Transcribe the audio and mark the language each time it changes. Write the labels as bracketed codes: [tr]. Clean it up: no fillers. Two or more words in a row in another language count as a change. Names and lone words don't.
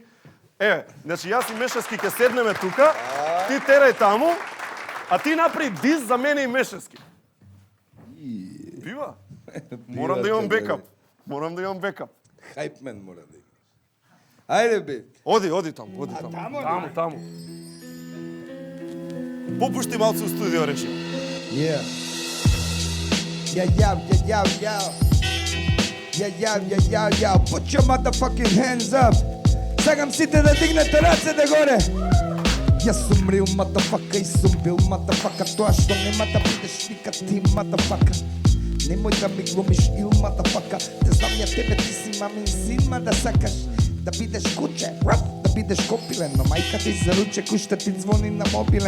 [mk] Еве, значи јас и Мешевски ќе седнеме тука, ти терај таму, а ти направи диз за мене и Мешевски. Бива? Морам да имам бекап. Хајпмен мора да има. Ајде, бе. Оди таму. Таму. Попушти малку у студио, речи. [en] Yeah. Yeah. Put your motherfucking hands up. [mk] Сакам сите да дигнете рацете горе. Јас сум [en] real motherfucker [mk] и сум бил motherfucker. Тоа што нема да бидеш никад ти motherfucker. Немој да ми глумиш [en] ill motherfucker. [mk] Те знам ја тебе, ти си мамин син, ма да сакаш да бидеш куче, да бидеш копилен, но мајка ти за ручек уште ти звони на мобилен.